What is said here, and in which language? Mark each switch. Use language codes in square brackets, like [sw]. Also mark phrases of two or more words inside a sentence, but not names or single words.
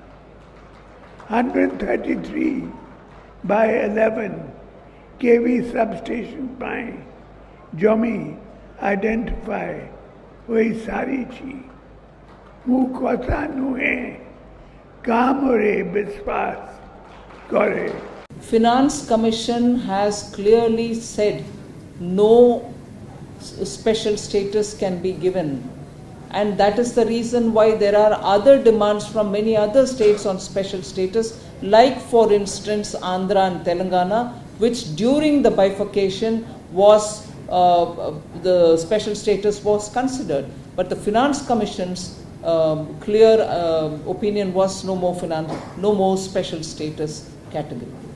[or] 133/11 kV substation ପାଇଁ ଜମି ଆଇଡେଣ୍ଟିଫାଏ ହୋଇସାରିଛି। ମୁଁ କଥା ନୁହେଁ, କାମରେ ବିଶ୍ୱାସ କରେ। [en] Finance Commission has clearly said no special status can be given, and that is the reason why there are other demands from many other states on special status, like for instance Andhra and Telangana, which during the bifurcation was the special status was considered, but the Finance Commission's clear opinion was no more special status category.